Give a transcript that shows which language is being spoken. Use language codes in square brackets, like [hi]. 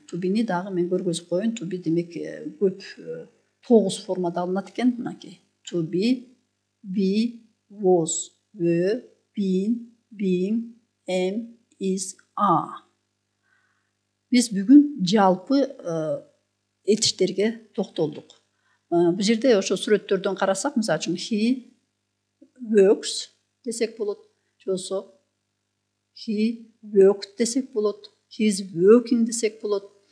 [ky] To be'ni дагы мен көргөзүп коеюн. To be демек көп 9 формада алынат экен. Мынакей. [en] To be, was, were, been, being, am, is, are. [ky] Биз бүгүн жалпы этиштерге токтолдук. Бул жерде ошо сүрөттөрдөн карасак, мисалы үчүн [en] he works [ky] десек болот, жосо [en] he worked [ky] десек болот, [en] he is working [ky] десек болот.